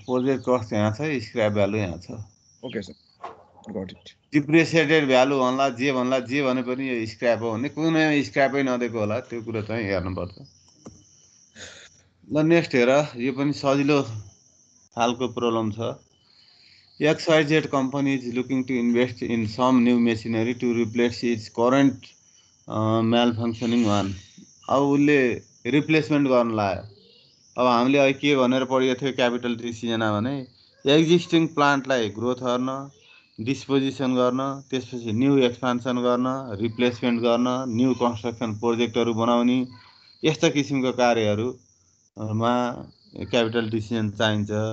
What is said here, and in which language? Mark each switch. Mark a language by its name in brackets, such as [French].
[Nepali] Project cost यहाँ छ, scrap value यहाँ छ। [English] Okay sir, got it. [Nepali] Depreciated value भन्ला जे भने पनि यो स्क्रैप हो भने कुनै स्क्रैपै नदिएको होला, त्यो कुरा चाहिँ हेर्नुपर्छ। ल नेक्स्ट हेर, यो पनि सजिलो खालको प्रब्लम छ। [English] XYZ company is looking to invest in some new machinery to replace its current malfunctioning one. [Nepali] अब उसले रिप्लेसमेन्ट गर्न लाग्यो। अब हामीले अहिले के भनेर पढेको थियो क्यापिटल डिसिजनमा भने एक्जिस्टिङ प्लान्टलाई ग्रोथ गर्न, डिस्पोजिसन गर्न, त्यसपछि न्यू एक्सपान्सन गर्न, रिप्लेसमेन्ट गर्न, न्यू कन्स्ट्रक्सन प्रोजेक्टहरू बनाउने, यस्ता किसिमको कार्यहरूमा क्यापिटल डिसिजन चाहिन्छ।